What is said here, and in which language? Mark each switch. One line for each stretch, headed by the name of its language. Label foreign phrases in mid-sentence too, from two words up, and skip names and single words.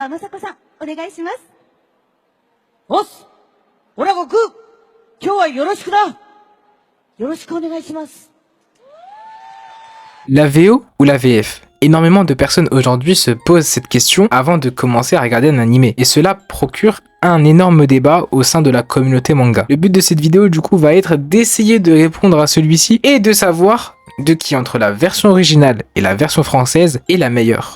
Japanese: Masako-san, お願いします。おっす、オラゴク、今日はよろしくな。よろしくお願いします。
French: La VO ou la VF? Énormément de personnes aujourd'hui se posent cette question avant de commencer à regarder un animé, et cela procure un énorme débat au sein de la communauté manga. Le but de cette vidéo du coup va être d'essayer de répondre à celui-ci et de savoir de qui entre la version originale et la version française est la meilleure.